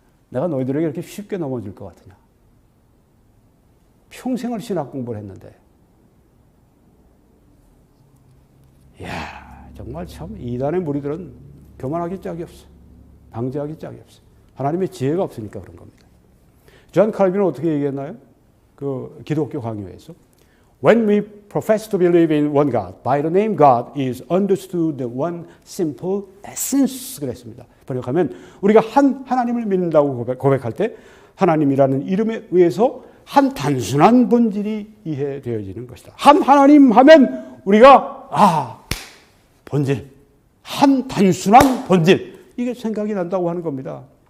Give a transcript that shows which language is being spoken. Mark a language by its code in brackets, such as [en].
[ko] 내가 너희들에게 이렇게 쉽게 넘어질 것 같으냐. 평생을 신학 공부를 했는데. 이야, 정말 참 이단의 무리들은 교만하기 짝이 없어. 방지하기 짝이 없어. 하나님의 지혜가 없으니까 그런 겁니다. 존 칼빈은 어떻게 얘기했나요? 그 기독교 강요에서 [en] When we profess to believe in one God, by the name God is understood the one simple essence [ko] 그랬습니다. 번역하면 우리가 한 하나님을 믿는다고 고백할 때 하나님이라는 이름에 의해서 한 단순한 본질이 이해되어지는 것이다. 한 하나님 하면 우리가 본질, 한 단순한 본질 이게 생각이 난다고 하는 겁니다.